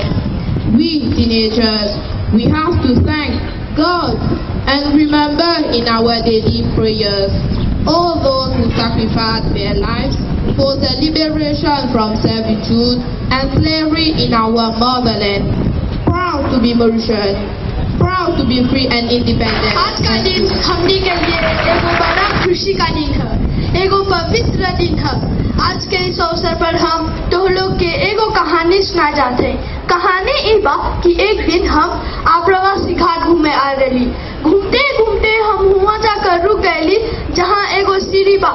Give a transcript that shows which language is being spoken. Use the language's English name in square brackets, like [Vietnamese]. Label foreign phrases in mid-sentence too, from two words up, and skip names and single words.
[English] We teenagers, we have to thank God and remember in our daily prayers all those who sacrificed their lives for the liberation from servitude and slavery in our motherland. Proud to be Mauritian, proud to be free and independent. [Bhojpuri] आज का दिन हमनी के लिए एगो बड़ा खुशी का दिन है, एगो पवित्र दिन है। आज के इस अवसर पर हम तो लोग के एगो कहानी सुना जाते हैं। कहानी ई बा कि एक दिन हम प्रवासी घाट घूमे आ रही। घूमते घूमते हम हुआ जाकर रुक गए जहाँ एगो सीढ़ी बा।